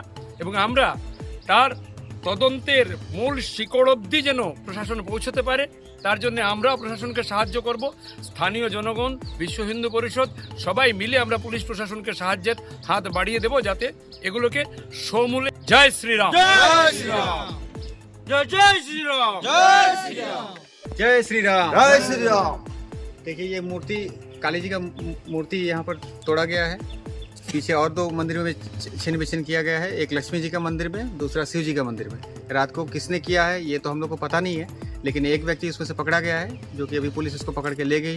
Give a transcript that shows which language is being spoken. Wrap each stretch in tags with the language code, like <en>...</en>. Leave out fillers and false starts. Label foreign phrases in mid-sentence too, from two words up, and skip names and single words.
<bn>এবং আমরা তার তদন্তের মূল শিকড় অবধি যেন প্রশাসন পৌঁছতে পারে, তার জন্য আমরা প্রশাসনকে সাহায্য করব। স্থানীয় জনগণ, বিশ্ব হিন্দু পরিষদ সবাই মিলে আমরা পুলিশ প্রশাসনকে সাহায্যের হাত বাড়িয়ে দেব, যাতে এগুলোকে সমূলে। জয় শ্রীরাম, জয় শ্রীরাম, জয় জয় শ্রীরাম, জয় শ্রীরাম,</bn> <hi>जय श्री राम। जय श्री राम। देखिए ये मूर्ति काली जी का मूर्ति यहाँ पर तोड़ा गया है। पीछे और दो मंदिरों में छिन विछिन किया गया है, एक लक्ष्मी जी का मंदिर में, दूसरा शिव जी का मंदिर में। रात को किसने किया है ये तो हम लोग को पता नहीं है, लेकिन एक व्यक्ति उसमें से पकड़ा गया है, जो कि अभी पुलिस उसको पकड़ के ले गई है।</hi>